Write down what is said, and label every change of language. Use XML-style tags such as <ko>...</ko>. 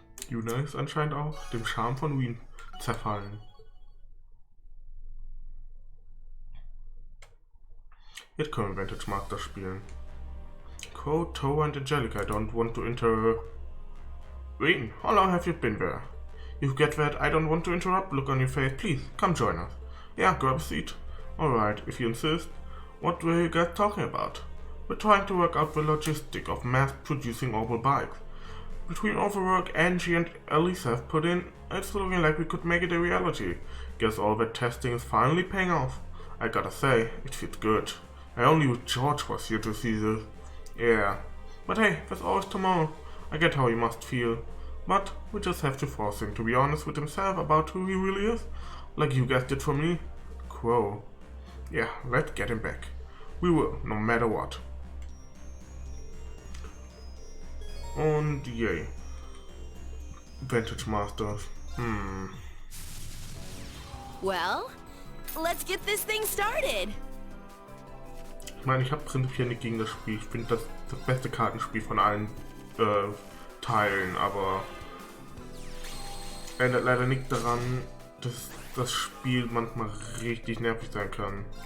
<de>JUNA ist anscheinend auch dem Charme von Wien zerfallen. Jetzt können wir Vantage Masters spielen.</de> <en>Code, Toe and Angelica, I don't want to Wait, how long have you been there? You get that I don't want to interrupt look on your face, please, come join us. Yeah, grab a seat. Alright, if you insist. What were you guys talking about? We're trying to work out the logistic of mass-producing orbital bikes. Between all the work Angie and Elise have put in, it's looking like we could make it a reality. Guess all that testing is finally paying off. I gotta say, it feels good. I only wish George was here to see this. Yeah, but hey, there's always tomorrow. I get how he must feel. But we just have to force him to be honest with himself about who he really is. Like you guys did for me. Crow. Yeah, let's get him back. We will, no matter what.</en> <de>Und yay. Vantage Masters.</de> <en>Well, let's get this thing started.</en> <de>Ich meine, ich habe prinzipiell nichts gegen das Spiel. Ich finde das beste Kartenspiel von allen Teilen, aber ändert leider nichts daran, dass das Spiel manchmal richtig nervig sein kann.</de>